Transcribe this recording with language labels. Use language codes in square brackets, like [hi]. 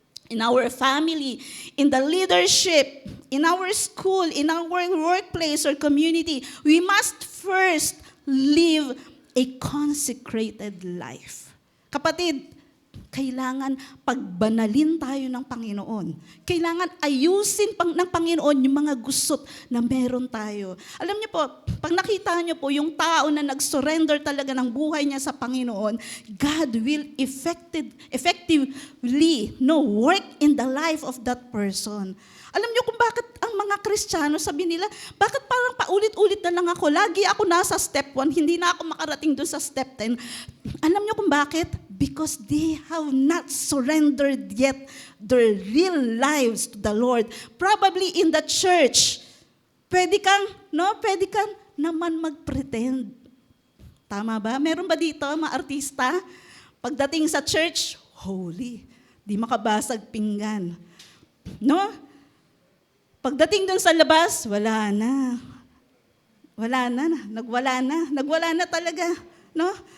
[en] In our family, in the leadership, in our school, in our workplace or community, we must first live a consecrated life. [tl] Kapatid, kailangan pagbanalin tayo ng Panginoon. Kailangan ayusin ng Panginoon yung mga gusot na meron tayo. Alam niyo po, pag nakita niyo po yung tao na nag-surrender talaga ng buhay niya sa Panginoon, [en] God will effectively work in the life of that person. [tl] Alam niyo kung bakit ang mga Kristiyano, sabi nila, bakit parang paulit-ulit na lang ako? Lagi ako nasa step 1, hindi na ako makarating doon sa step 10. Alam niyo kung bakit? [en] Because they have not surrendered yet their real lives to the Lord. Probably in the church, [tl] pwede kang naman mag-pretend. Tama ba? Meron ba dito mga artista? Pagdating sa church, holy. Di makabasag pinggan. No? Pagdating dun sa labas, wala na. Nagwala na talaga. No?